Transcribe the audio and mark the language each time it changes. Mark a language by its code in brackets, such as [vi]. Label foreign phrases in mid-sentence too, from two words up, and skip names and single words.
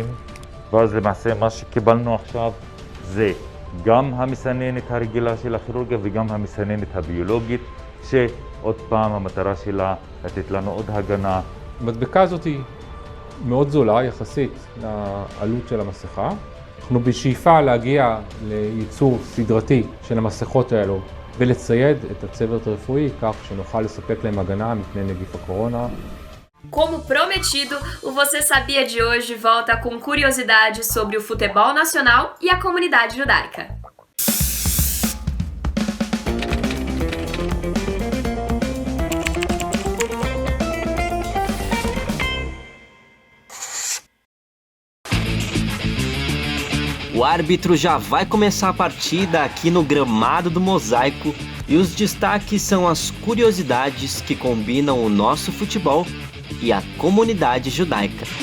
[he] ואז למעשה מה שקיבלנו עכשיו זה גם המסננת הרגילה של הכירורגיה וגם המסננת הביולוגית, שעוד פעם המטרה שלה לתת לנו עוד הגנה. המדבקה הזאת היא מאוד זולה יחסית לעלות של המסכה. אנחנו בשאיפה להגיע לייצור סדרתי של המסכות האלו ולצייד את הצוות הרפואי כך שנוכל לספק להם הגנה מפני נגיף הקורונה. [pt] Como prometido, o Você Sabia de hoje volta com curiosidades sobre o futebol nacional e a comunidade judaica. O árbitro já vai começar a partida aqui no gramado do Mosaico e os destaques são as curiosidades que combinam o nosso futebol e a comunidade judaica.